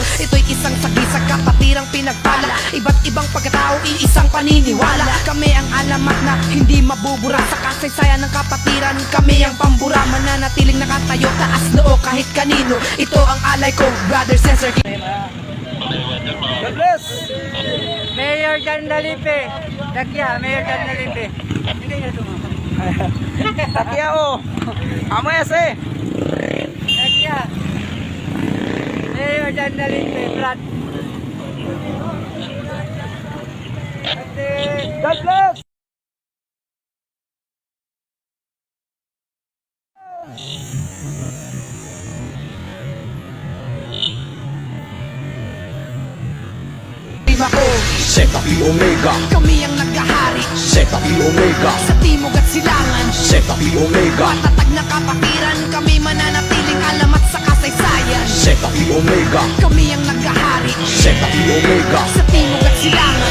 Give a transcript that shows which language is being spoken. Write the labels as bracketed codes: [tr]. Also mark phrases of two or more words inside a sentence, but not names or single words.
[tl] Ito'y isang sagisag kapatirang pinagpala. Iba't ibang pagkatao, iisang paniniwala. Kami ang alamat na hindi mabubura. Sa kasaysayan ng kapatiran, kami ang pambura. Mananatiling nakatayo, taas noo kahit kanino. Ito ang alay ko, Brother Cesar. [en] God bless! [tl] Mayor Jan Dalipe. Dakya, Mayor Jan Dalipe. Dakya o. Amo yase. Dakya. Mayor Jan Dalipe, Brad. [en] God bless! [tl] Ako, Zeta Pi Omega. kami ang naghahari Zeta Pi Omega. sa timog at silangan. Zeta Pi Omega. Matatag na kapatiran, kami mananatiling alamat sa kasaysayan. Zeta Pi Omega. Kami ang naghahari Zeta Pi Omega. sa timog at silangan.